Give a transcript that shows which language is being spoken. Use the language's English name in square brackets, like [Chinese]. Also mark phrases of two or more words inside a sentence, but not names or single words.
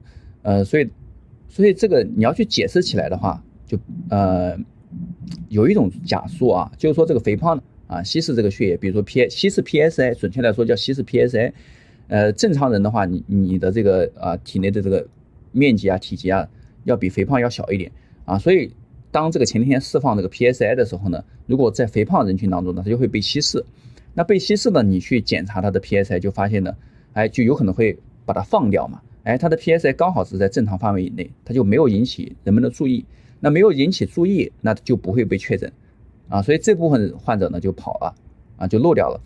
[Chinese] 所以這個你要去解釋起來的話，就有一種假說就是說這個肥胖稀釋這個血液，比如說稀釋 PSA， 準確來說叫稀釋 PSA。正常人的話，你的這個體內的這個面積體積要比肥胖要小一點所以當這個前列腺釋放這個 PSA 的時候呢，如果在肥胖人群當中呢，它就會被稀釋。那被稀釋呢，你去檢查它的 PSA 就發現呢，就有可能會把它放掉嘛。它的 PSA 剛好是在正常範圍以內，它就沒有引起人們的注意。那沒有引起注意，那就不會被確診所以這部分患者呢就跑了就漏掉了。